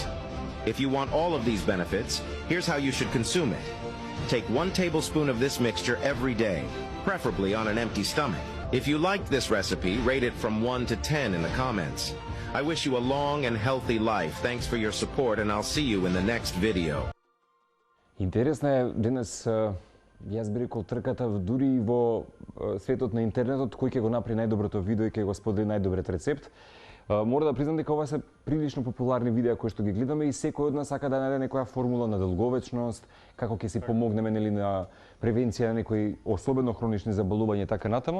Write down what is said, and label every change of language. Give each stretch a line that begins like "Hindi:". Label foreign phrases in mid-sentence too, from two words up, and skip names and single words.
English: If you want all of these benefits, here's how you should consume it. Take 1 tablespoon of this mixture every day, preferably on an empty stomach. If you liked this recipe, rate it from 1 to 10 in the comments. I wish you a long and healthy life. Thanks for your support, and I'll see you in the next video.
Macedonian: Интересно е денес, јас би рекол трката дури и во светот на интернетот, кој ќе го направи најдоброто видео и ќе го сподели најдобриот рецепт. Мора да признам дека ова се прилично популарни видеа кои што ги гледаме и секој од нас сака да најде некоја формула на долговечност, како ќе си помогнеме на превенција на некои особено хронични заболувања така натаму.